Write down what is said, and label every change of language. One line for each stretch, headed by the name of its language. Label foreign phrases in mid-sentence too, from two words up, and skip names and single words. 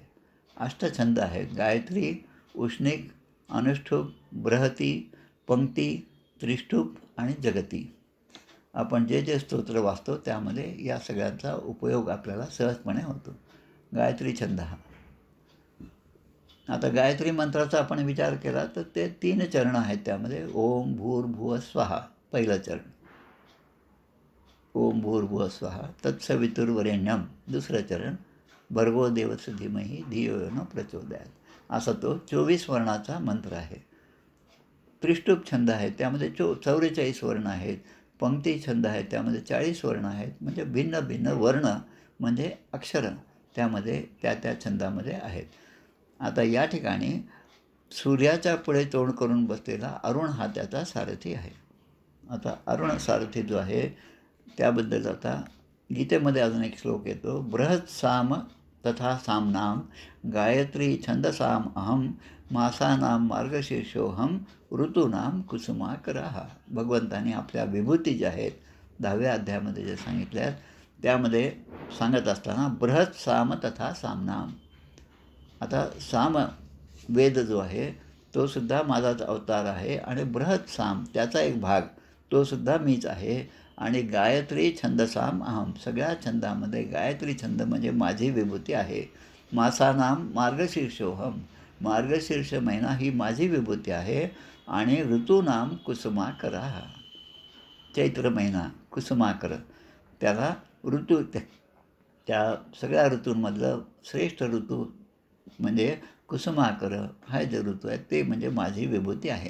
Marathi: अष्टछंद आहेत: गायत्री, उष्णिक, अनुष्ठुप, बृहती, पंक्ती, त्रिष्टुप आणि जगती. आपण जे जे स्तोत्र वाचतो त्यामध्ये या सगळ्यांचा उपयोग आपल्याला सहजपणे होतो. गायत्री छंद हा. आता गायत्री मंत्राचा आपण विचार केला तर ते 3 चरण आहेत त्यामध्ये.
Sanskrit: ओम भूर्भुवः स्वहा
Marathi: पहिलं चरण,
Sanskrit: ओम भूर्भुवः स्वहा तत्सवितुर्वरेण्यम
Marathi: दुसरं चरण,
Sanskrit: भर्गो देवस्य धीमहि धियो यो न प्रचोदयात्.
Marathi: असा तो 24 वर्णाचा मंत्र आहे. त्रिष्टुप छंद आहे त्यामध्ये 44 वर्ण आहेत. पंक्ती छंद आहे त्यामध्ये 40 वर्ण आहेत. म्हणजे भिन्न भिन्न वर्ण म्हणजे अक्षरं त्यामध्ये त्या छंदामध्ये आहेत. आता या ठिकाणी सूर्याच्या पुढे तोंड करून बसलेला अरुण हा त्याचा सारथी आहे. आता अरुण सारथी जो आहे त्याबद्दल आता गीतेमध्ये अजून एक श्लोक येतो.
Sanskrit: बृहत् साम तथा सामनाम गायत्री छंदसाम अहम मासानाम मार्गशीर्षोहम ऋतूनाम कुसुमाकरः.
Marathi: भगवंतांनी आपल्या विभूती ज्या आहेत 10व्या अध्यायामध्ये जे सांगितल्या आहेत त्यामध्ये सांगत असताना
Sanskrit: बृहत् साम तथा सामनाम.
Marathi: आता साम वेद जो आहे तो सुद्धा माझाच अवतार आहे आणि
Sanskrit: बृहत् साम
Marathi: त्याचा एक भाग तो सुद्धा मीच आहे आणि
Sanskrit: गायत्री छंदसाम अहम
Marathi: सगळ्या छंदामध्ये गायत्री छंद म्हणजे माझी विभूती आहे.
Sanskrit: मासानाम मार्गशीर्षोहम
Marathi: मार्गशीर्ष महिना ही माझी विभूती आहे आणि
Sanskrit: ऋतूनाम कुसुमाकरः
Marathi: चैत्र महिना कुसुमाकर त्याला ऋतू त्या सगळ्या ऋतूंमधलं श्रेष्ठ ऋतू म्हणजे कुसुमाकर हा जे ऋतू आहे ते म्हणजे माझी विभूती आहे.